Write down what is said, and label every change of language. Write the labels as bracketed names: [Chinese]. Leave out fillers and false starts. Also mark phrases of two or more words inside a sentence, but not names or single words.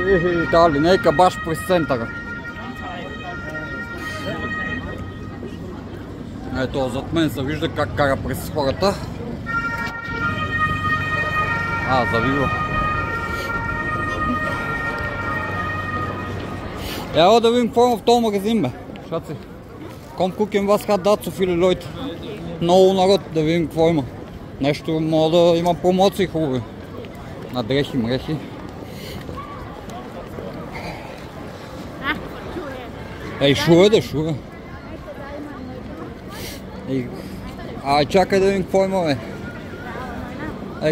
[Bulgarian] Тази линейка баш през центъра. Ето, зад мен се вижда как кара през хората. Завива. Ево да видим какво има в този магазин, бе. Шаци. [German] Komm gucken was hat da so viele Leute. [Bulgarian] Много народ, да видим какво има. Нещо мога да има промоции хубави. На дрехи, мрехи. Ей, шуе да, шуе. Чакай да видим какво има, бе.